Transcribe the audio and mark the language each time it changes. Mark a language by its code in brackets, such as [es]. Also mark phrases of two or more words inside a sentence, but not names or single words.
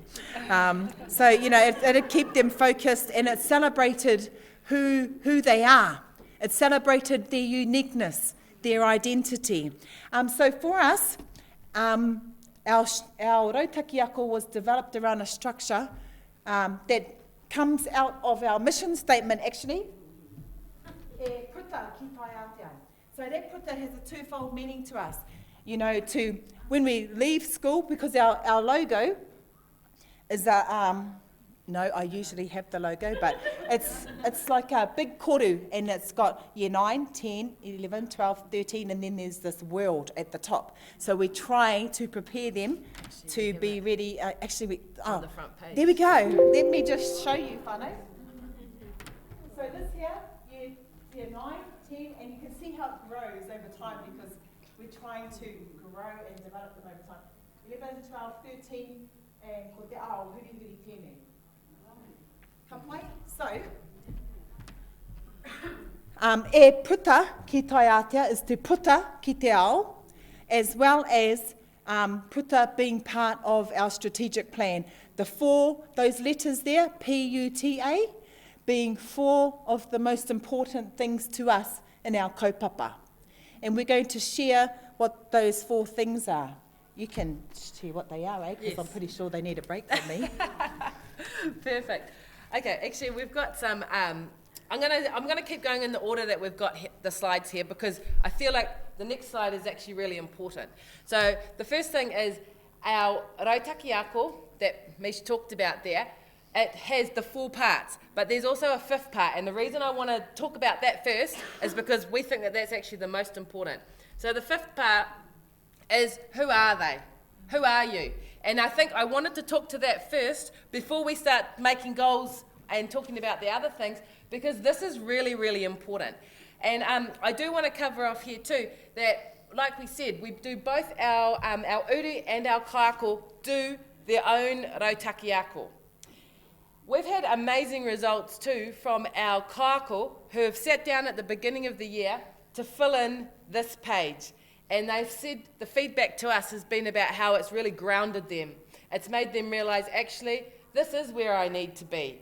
[en] So, you know, it kept them focused, and it celebrated who they are. It celebrated their uniqueness, their identity. So for us, our [mi] Rautaki Ako [en] was developed around a structure that comes out of our mission statement, actually. [mi] E puta ki Taiātea. [en] So that puta has a twofold meaning to us. You know, to when we leave school, because our logo is a, no, I usually have the logo, but it's like a big koru, and it's got year 9, 10, 11, 12, 13, and then there's this world at the top. So we're trying to prepare them to be ready. On the front page. There we go. Let me just show you, whānau. So this here, year 9, 10, and you can see how it grows over time because we're trying to grow and develop them over time. [mi] 11, 12, 13, and ko te ao, huri huri tēnei. Ka pai? So, e puta ki Taiātea [en] is to [mi] puta ki te ao, [en] as well as puta being part of our strategic plan. The 4, those letters there, P-U-T-A, being 4 of the most important things to us in our kaupapa. And we're going to share what those 4 things are. You can share what they are, eh? Because Yes. I'm pretty sure they need a break from me. Perfect. Okay, actually we've got some, I'm gonna keep going in the order that we've got the slides here because I feel like the next slide is actually really important. So the first thing is our [mi] rautaki ako [en] that Mish talked about there. It has the 4 parts, but there's also a 5th part, and the reason I want to talk about that first is because we think that that's actually the most important. So the 5th part is, who are they? Who are you? And I think I wanted to talk to that first before we start making goals and talking about the other things, because this is really, really important. And I do want to cover off here too that, like we said, we do both our uru and our kāko do their own [mi] rautaki ako. [en] We've had amazing results too from our kāko who have sat down at the beginning of the year to fill in this page. And they've said the feedback to us has been about how it's really grounded them. It's made them realise, actually, this is where I need to be.